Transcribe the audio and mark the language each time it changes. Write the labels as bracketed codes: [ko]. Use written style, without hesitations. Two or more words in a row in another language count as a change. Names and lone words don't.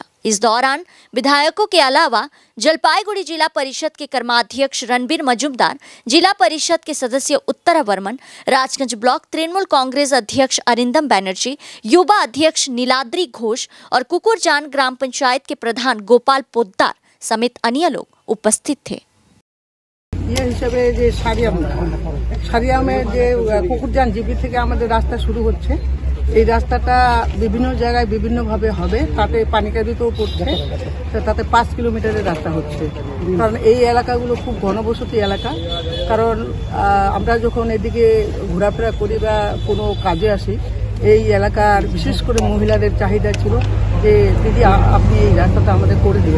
[hi] इस दौरान विधायकों के अलावा जलपाईगुड़ी जिला परिषद के कर्माध्यक्ष रणबीर मजूमदार, जिला परिषद के सदस्य उत्तरा वर्मन, राजगंज ब्लॉक तृणमूल कांग्रेस अध्यक्ष अरिंदम बैनर्जी, युवा अध्यक्ष नीलाद्री घोष और कुकुरजान ग्राम पंचायत के प्रधान गोपाल पोद्दार समेत अन्य लोग उपस्थित थे। [bn] ये हिसाबे जे सारियामे जे कुकुरजान जीपी থেকে আমাদের রাস্তা শুরু হচ্ছে, এই রাস্তাটা বিভিন্ন জায়গায় বিভিন্ন ভাবে হবে, তাতে পানিকাদিতেও পড়ছে, তাতে 5 কিলোমিটারের রাস্তা হচ্ছে। কারণ এই এলাকাগুলো খুব ঘনবসতি এলাকা। কারণ আমরা যখন এদিকে ঘোরাফেরা করি বা কোনো কাজে আসি, এই এলাকার বিশেষ করে মহিলাদের চাহিদা ছিল যে দিদি আপনি এই রাস্তাটা আমাদের করে দিবেন।